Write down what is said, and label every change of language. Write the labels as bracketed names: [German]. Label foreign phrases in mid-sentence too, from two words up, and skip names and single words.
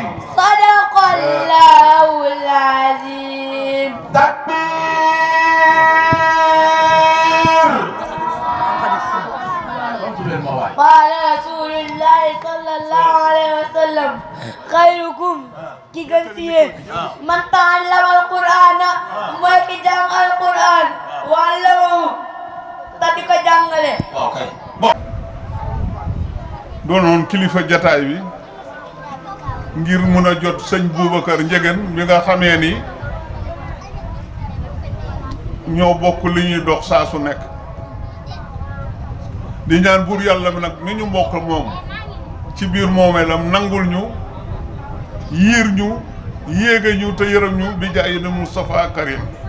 [Arabic] صدق الله العظيم. تكبير. قال رسول الله صلى الله عليه وسلم خيركم [Wolof] ki gën ci yéen [Arabic] من تعلم القرآن [Wolof] mooy ki jàng al-Qur'an wala ta di ko jàngale. doonoon kilifa jataay bi ngir mun a jot sëñ Boubacar Ndiéguène mi nga xamee ni ñoo bokk li ñuy dox saa su nekk di ñaan buur yàlla bi nag mi ñu mbokk moom ci biir moomeelam nangul ñu yiir ñu yéege ñu te yërëm ñu bi jaay na Moustapha Karim